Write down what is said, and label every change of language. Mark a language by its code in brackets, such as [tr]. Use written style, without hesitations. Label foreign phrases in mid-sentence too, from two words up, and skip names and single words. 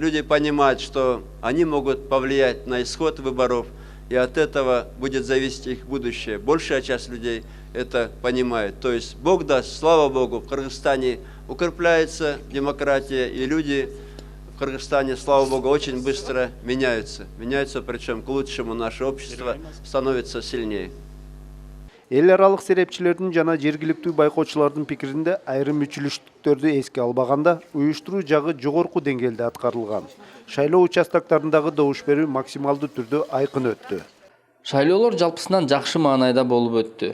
[ru] Люди понимают, что они могут повлиять на исход выборов, и от этого будет зависеть их будущее. Большая часть людей это понимает. То есть Бог даст, слава Богу, в Кыргызстане укрепляется демократия, и люди в Кыргызстане, слава Богу, очень быстро меняются. Меняются, причем к лучшему, наше общество становится сильнее. [ky] Эл аралык серепчилердин жана жергиликтүү байкоочулардын пикиринде айрым мүчүлүштүктөрдү эске албаганда уюштуруу жагы жогорку деңгээлде аткарылган. Шайлоо участактарындагы добуш берүү максималдуу түрдө айкын өттү. Шайлоолор жалпысынан жакшы маанайда болуп өттү.